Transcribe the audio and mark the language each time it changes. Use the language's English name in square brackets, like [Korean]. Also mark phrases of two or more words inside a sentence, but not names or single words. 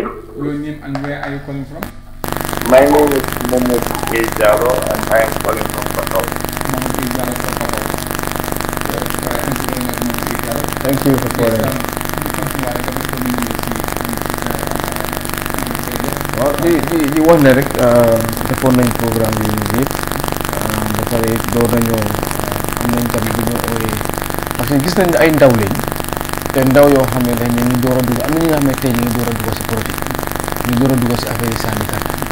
[English] Your name and where are you calling from? My name is Momo Ejaro, and I am calling from Patau. Momo Ejaro from Patau. Thank you very much, Momo Ejaro. Thank you for calling. Well, [Wolof] di wax ne rek defoon nañ programme yi ñu yëpp ba pare door nañoo am nañ tamit bu ñu ooyee [French] parce que [Wolof] gis nañ ay ndaw lañ te ndaw yoo xam ne dañ ñu door a dugg am na ñi nga xam ne tey ñu ngi door a dugg si politique ñu door a dugg si affaire yi sànni kàddu